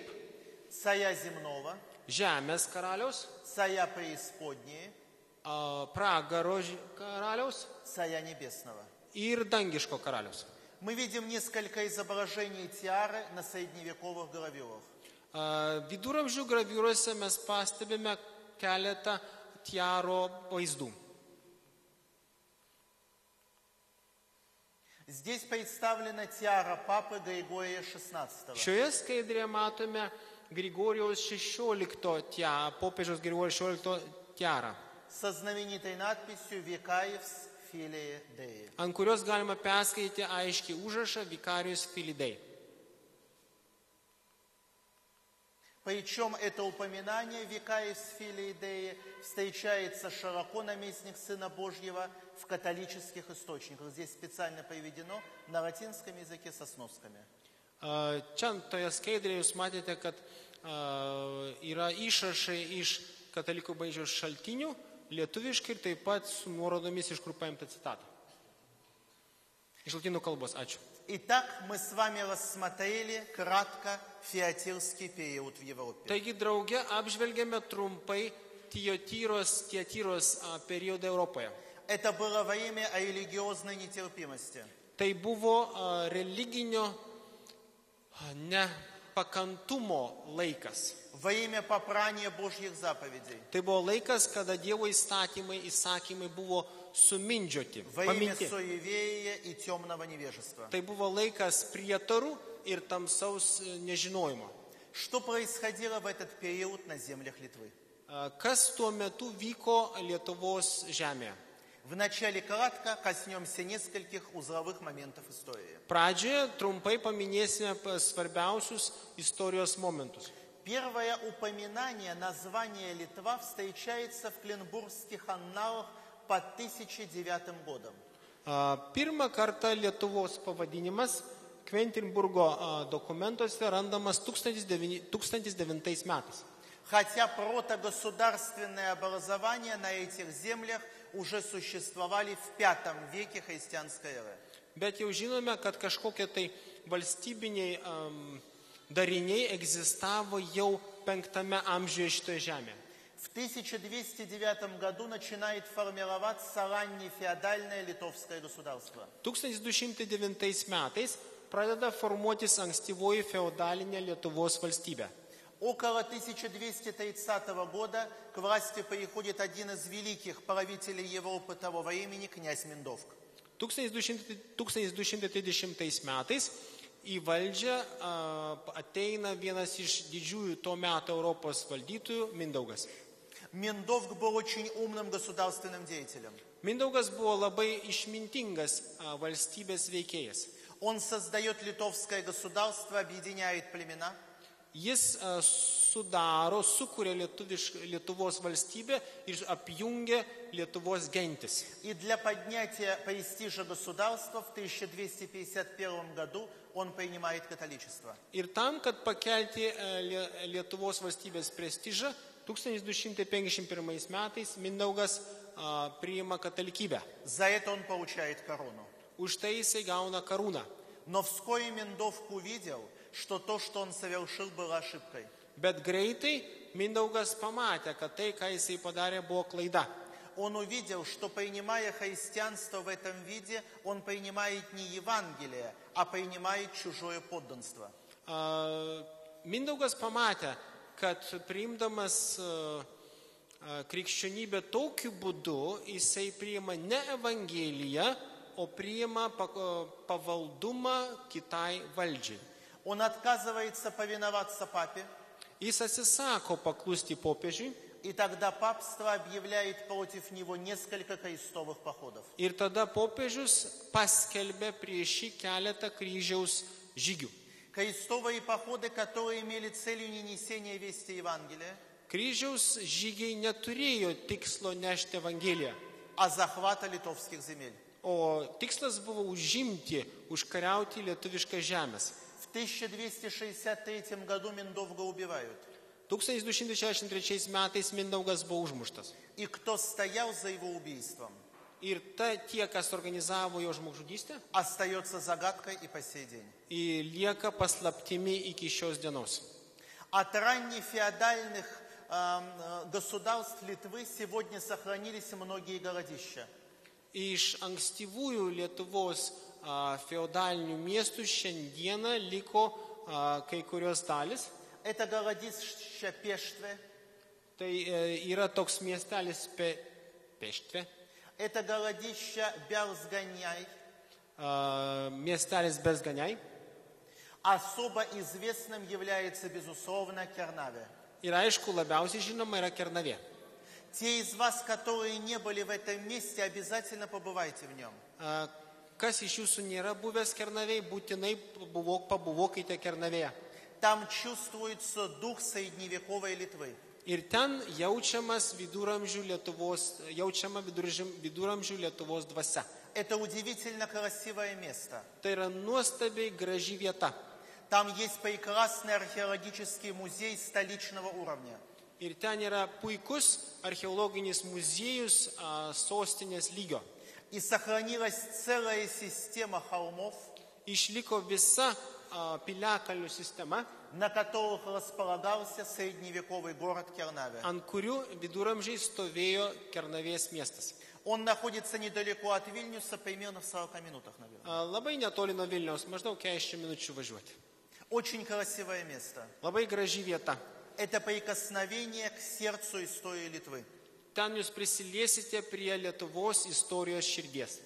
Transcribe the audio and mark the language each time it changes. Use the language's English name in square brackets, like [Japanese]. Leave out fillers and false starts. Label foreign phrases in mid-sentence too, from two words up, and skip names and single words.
[Russian] Царя земного, [Lithuanian] žemės karaliaus, [Russian] царя преисподней, [Lithuanian] pragaro karaliaus [Russian] царя небесного. [Lithuanian] ir dangiško karaliaus. [Russian] Мы видим несколько изображений тиары на средневековых гравюрах. [Lithuanian] Viduramžių graviūrose mes pastebime keletą tiaro vaizdų. [Russian] Здесь представлена тиара папы Григория XVI. [Lithuanian] Šioje skaidrėje matome Grigorijaus 16 popiežiaus Grigorijaus 16 tiarą, [Russian] Со знаменитой надписью [Latin] «Vicarius Filii Dei». [Lithuanian] ant kurios galima perskaityti aiškiai užrašą [Latin] Vicarius Filii Dei. [Russian] Причем это упоминание [Latin] «Vicarius Filii Dei» [Russian] встречается широко наместник Сына Божьего в католических источниках. Здесь специально приведено на латинском языке со сносками. [Lithuanian] Čia toje skaidrėje jūs matėte, kad yra išrašai iš katalikų bažnyčios šaltinių, lietuviškai ir taip pat su nuorodomis iš kur paimta citata. Iš lotynų kalbos, ačiū. [Russian] Итак, мы с вами рассмотрели кратко фиатирский период в Европе. [Lithuanian] Taigi drauge apžvelgėme trumpai Tietyros periodą Europoje. [Russian] Это было время религиозной нетерпимости. [Lithuanian] Tai buvo religinio nepakantumo laikas. [Russian] Время попрания Божьих заповедей. [Lithuanian] Tai buvo laikas, kada Dievo įsakymai buvo sumindžioti, [Russian] во имя [Lithuanian] paminti. [Russian] суеверия и темного невежества. [Lithuanian] Tai buvo laikas prietarų ir tamsaus nežinojimo. [Russian] Что происходило в этот период на землях Литвы? [Lithuanian] Kas tuo metu vyko Lietuvos žemėje? [Russian] Вначале кратко коснемся нескольких узловых моментов истории. [Lithuanian] Pradžioje trumpai paminėsime svarbiausius istorijos momentus. [Russian] Первое упоминание названия Литва встречается в Кленбургских анналах по 1009 годом. [Lithuanian] Pirmą kartą Lietuvos pavadinimas Kventinburgo dokumentuose randamas 1009 metais. [Russian] Хотя протогосударственное образование на этих землях уже существовали в V веке христианской эры. [Lithuanian] Bet jau žinome, kad kažkokie tai valstybiniai dariniai egzistavo jau 5 amžiuje šitoje žemėje. [Russian] В 1209 году начинает формироваться раннефеодальное литовское государство. [Lithuanian] 1209 metais pradeda formuotis ankstyvoji feodalinė Lietuvos valstybė. [Russian] Около 1230 года к власти приходит один из великих правителей Европы того времени, князь Миндовк. [Lithuanian] 1230 metais į valdžią ateina vienas iš didžiųjų to meto Europos valdytojų Mindaugas. [Russian] Миндовк был очень умным государственным деятелем. [Lithuanian] Mindaugas buvo labai išmintingas valstybės veikėjas. [Russian] Он создает литовское государство, объединяет племена. [Lithuanian] Jis sukuria Lietuvos valstybę ir apjungia Lietuvos gentis. [Russian] И для поднятия престижа государства в 1251 году он принимает католичество. [Lithuanian] Ir tam, kad pakelti Lietuvos valstybės prestižą, 1251 metais Mindaugas priima katalikybę. [Russian] За это он получает корону. [Lithuanian] Už tai jisai gauna karūną. [Russian] Но вскоре Миндовк увидел, что то, что он совершил, было ошибкой. [Lithuanian] Bet greitai Mindaugas pamatė, kad tai, ką jisai padarė, buvo klaida. [Russian] Он увидел, что принимая христианство в этом виде, он принимает не Евангелие, а принимает чужое подданство. [Lithuanian] Mindaugas pamatė, kad priimdamas krikščionybę tokiu būdu, jisai priima ne Evangeliją, o priima pavaldumą kitai valdžiai. [Russian] Он отказывается повиноваться папе, [Lithuanian] Jis atsisako paklusti popiežiui [Russian] и тогда папство объявляет против него несколько крестовых походов. [Lithuanian] ir tada popiežius paskelbė prieš jį keletą kryžiaus žygių. [Russian] Крестовые походы, которые имели целью не несение вести Евангелия, [Lithuanian] Kryžiaus žygiai neturėjo tikslo nešti Evangeliją, [Russian] а захвата литовских земель. [Lithuanian] o tikslas buvo užimti, užkariauti lietuviškas žemės. [Russian] В 1263 году Миндовга убивают. [Lithuanian] 1263 metais Mindaugas buvo užmuštas. [Russian] И кто стоял за его убийством, [Lithuanian] Ir tie, kas organizavo jo žmogžudystę, [Russian] остается загадкой и по сей день. [Lithuanian] lieka paslaptimi iki šios dienos. [Russian] От раннефеодальных государств Литвы сегодня сохранились многие городища. [Lithuanian] Iš ankstyvųjų Lietuvos feodalinių miestų šiandieną liko kai kurios dalis. [Russian] Это городище Пештве, [Lithuanian] Tai yra toks miestelis Peštve, [Russian] это городище Бялзганяй. [Lithuanian] Miestelis Bezganiai. [Russian] Особо известным является, безусловно, Кернаве. [Lithuanian] Ir aišku, labiausiai žinoma yra Kernavė. [Russian] Те из вас, которые не были в этом месте, обязательно побывайте в нем. [Lithuanian] Kas iš jūsų nėra buvęs Kernavėje, būtinai pabuvokite Kernavėje. [Russian] Там чувствуется дух средневековой Литвы. [Lithuanian] Ir ten jaučiama viduramžių Lietuvos dvasia. [Russian] Это удивительно красивое место. [Lithuanian] Tai yra nuostabiai graži vieta. [Russian] Там есть прекрасный археологический музей столичного уровня. [Lithuanian] Ir ten yra puikus archeologinis muziejus sostinės lygio. [Russian] И сохранилась целая система холмов, [Lithuanian] Išliko visa piliakalnių sistema, [Russian] на которых располагался средневековый город Кернаве. [Lithuanian] ant kurių viduramžiai stovėjo Kernavės miestas. [Russian] Он находится недалеко от Вильнюса, примерно в 40 минутах, наверное. [Lithuanian] Labai netoli nuo Vilniaus, maždaug 40 minučių važiuoti. [Russian] Очень красивое место. [Lithuanian] Labai graži vieta. [Russian] Это прикосновение к сердцу истории Литвы. [Lithuanian] ten jūs prisiliesite prie Lietuvos istorijos širdies.